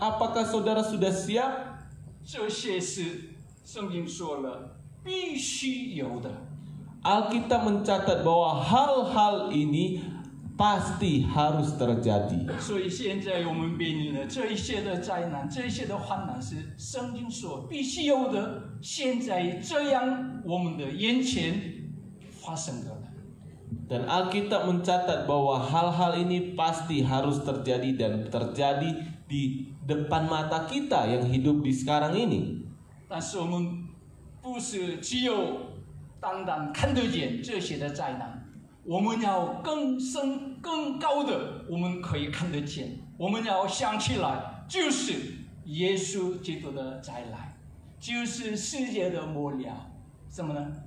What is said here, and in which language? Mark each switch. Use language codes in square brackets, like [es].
[id] Apakah saudara sudah siap? [zh] 这些是圣经说了必须有的。 [id] Alkitab mencatat bahwa hal-hal ini pasti harus terjadi. [zh] 所以现在我们面临的这一些的灾难，这一些的患难是圣经说必须有的，现在这样我们的眼前发生的了。 [id] Dan Alkitab mencatat bahwa hal-hal ini pasti harus terjadi dan terjadi di depan mata kita yang hidup di sekarang ini. [zh] 但是我们不是只有单单看得见这些的灾难，我们要更深更高的，我们可以看得见，我们要想起来，就是耶稣基督的再来，就是世界的末了，什么呢？